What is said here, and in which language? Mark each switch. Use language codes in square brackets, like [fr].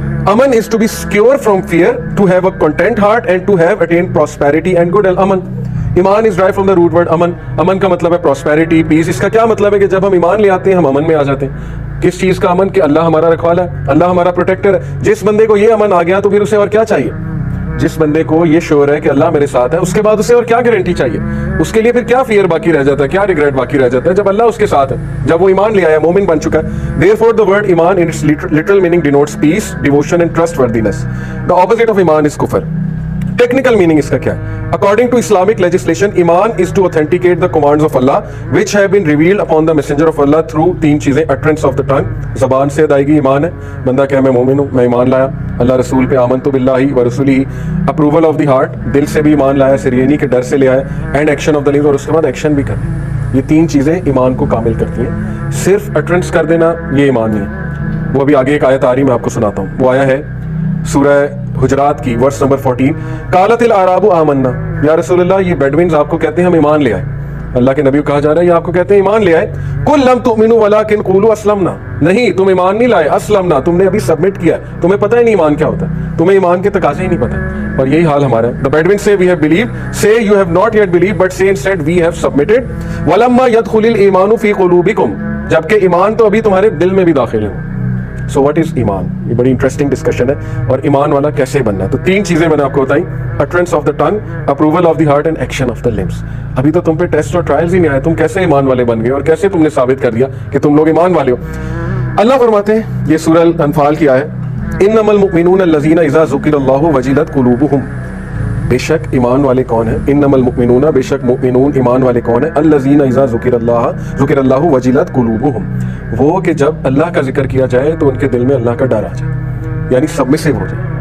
[en] Aman is to be secure from fear, to have a content heart and to have attained prosperity and good health. Iman is derived from the root word aman. [ur] Aman کا مطلب ہے [en] prosperity, peace. [ur] اس کا کیا مطلب ہے کہ جب ہم ایمان لے آتے ہیں ہم امن میں آ جاتے ہیں. کس چیز کا امن؟ کہ اللہ ہمارا رکھوالا ہے، اللہ ہمارا پروٹیکٹر ہے. جس بندے کو یہ امن آ گیا تو پھر اسے اور کیا چاہیے؟ جس بندے کو یہ شور ہے کہ اللہ میرے ساتھ ہے، اس کے بعد اسے اور کیا گارنٹی چاہیے؟ اس کے لیے پھر کیا فیئر باقی رہ جاتا ہے، کیا ریگریٹ باقی رہ جاتا ہے جب اللہ اس کے ساتھ ہے، جب وہ ایمان لے آیا، مومن بن چکا ہے. [en] Therefore the word ایمان in its literal meaning denotes peace, devotion and trustworthiness. The opposite of ایمان is کفر. [ur] ٹیکنیکل میننگ اس کا کیا ہے؟ [en] According to Islamic legislation, ایمان is to authenticate the commands of Allah which have been revealed upon the messenger of Allah through [ur] تین چیزیں. [en] utterance of the tongue، [ur] زبان سے ادائیگی ایمان ہے، بندہ کہ میں مومن ہوں، میں ایمان لایا اللہ رسول پہ، [ar] آمنت باللہ ورسولہ. [en] approval of the heart، [ur] دل سے بھی ایمان لایا، صرف یہ نہیں کہ ڈر سے لے آیا. [en] and action of the limbs، [ur] اور اس کے بعد ایکشن بھی کرنا. یہ تین چیزیں ایمان کو کامل کرتی ہیں. صرف utterance کر دینا یہ ایمان نہیں ہے. وہ ابھی آگے ایک آیت آ رہی میں آپ کو سناتا ہوں. وہ آیا ہے سورہ حجرات کی ورس نمبر 14. [ar] قالت الاعراب آمنا، [ur] یا رسول اللہ یہ بیڈوینز آپ کو کہتے ہیں ہم ایمان لے آئے. اللہ کے نبی کو کہا جا رہا ہے یہ آپ کو کہتے ہیں ایمان لے آئے. [ar] قل لم تؤمنوا ولکن قولوا اسلمنا، [ur] نہیں تم ایمان نہیں لائے، اسلمنا تم نے ابھی سبمٹ کیا ہے، تمہیں پتہ ہی نہیں ایمان کیا ہوتا ہے، تمہیں ایمان کے تقاضے ہی نہیں پتہ. اور یہی حال ہمارا ہے. [en] The Bedouins say we have believed, say you have not yet believed, but say instead we have submitted. [ar] وَلَمَّا يَدْخُلِ الْإِيمَانُ فِي قُلُوبِكُمْ، [ur] جبکہ ایمان تو ابھی تمہارے دل میں بھی داخل ہے. [en] So what is ایمان؟ [ur] یہ بڑی انٹرسٹنگ ڈسکشن ہے. اور ایمان والا کیسے بننا ہے؟ تو 3 چیزیں میں نے آپ کو بتائی: [en] utterance of the tongue, approval of the heart and action of the limbs. [ur] ابھی تو تم پہ ٹیسٹ اور ٹرائلز ہی نہیں آئے، تم کیسے ایمان والے بن گئے اور کیسے تم نے ثابت کر دیا کہ تم لوگ ایمان والے ہو؟ اللہ فرماتے ہیں، یہ سورہ الانفال کی آیت، [ar] انما المؤمنون الذین اذا ذکر اللہ وجلت قلوبہم، [ur] بے شک ایمان والے کون ہیں؟ انما المؤمنون، بے شک مؤمنون ایمان والے کون ہیں؟ الذین اذا ذکر اللہ وجلت قلوبہم، وہ کہ جب اللہ کا ذکر کیا جائے تو ان کے دل میں اللہ کا ڈر آ جائے، یعنی سبمسو ہو جائے.